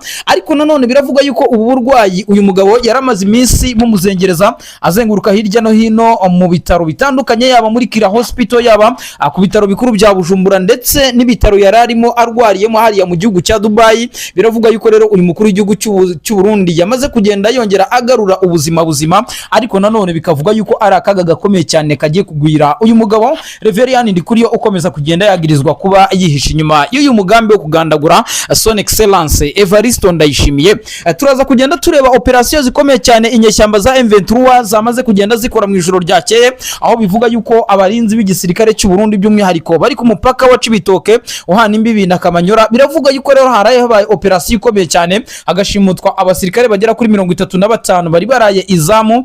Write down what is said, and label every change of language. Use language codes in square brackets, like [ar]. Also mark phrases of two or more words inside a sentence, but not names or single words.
[rw] Ariko nanone biravugwa yuko ubu burwayi uyu mugabo yaramaze iminsi bumuzengereza azenguruka hirya no hino mu bitaro bitandukanye, yaba muri Kira Hospital, yaba ku bitaro bikuru bya Bujumbura ndetse n'ibitaro yararimo arwariyemo hariya mu gihugu cya Dubai. Biravuga yuko rero uyu mukuru w'igihugu cy'u Burundi yamaze kugenda yongera agarura ubuzima buzima. Ariko nanone bikavuga yuko ari akaga gakomeye cyane kagiye kugwira uyu mugabo Reverien Ndikuriyo ukomeza kugenda yagirizwa kuba yihisha inyuma y'uyu mugambi wo kugandagura [fr] Son Excellence [rw] Evariste Ndayishimiye. Turaza kugenda tureba operation zikomeye cyane inyeshyamba za M23 zamaze kugenda zikora mu ijoro ryakeye, aho bivuga yuko abarinzi b'igisirikare cy'u Burundi by'umwihariko bari ku mupaka wa Cibitoke uhana imbibi na Kamanyora. Biravuga yuko rero haraye habaye operation ikomeye cyane hagashimutwa abasirikare bagera kuri 35 bari baraye izamu.